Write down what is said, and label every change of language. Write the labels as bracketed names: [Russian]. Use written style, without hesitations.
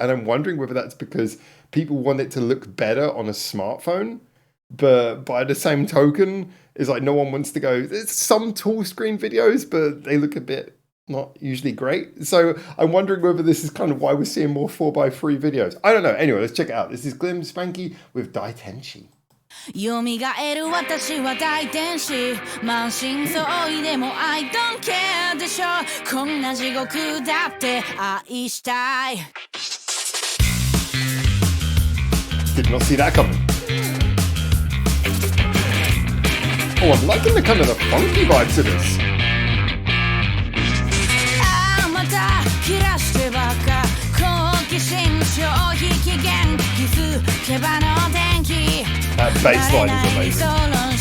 [English] And I'm wondering whether that's because people want it to look better on a smartphone, but by the same token, it's like no one wants to go, there's some tall screen videos, but they look a bit not usually great. So I'm wondering whether this is kind of why we're seeing more 4:3 videos. I don't know. Anyway, let's check it out. This is Glim Spanky with Daitenshi. [Japanese] 蘇る私は大天使満身創痍でも [English] I don't care [Japanese] でしょこんな地獄だって愛したい [English] Did not see that coming. Oh, I'm liking the kind of the funky vibe to this. [Japanese] ああまた切らしてばっか好奇心消費期限気づけばの天気 [English] That bass line is amazing.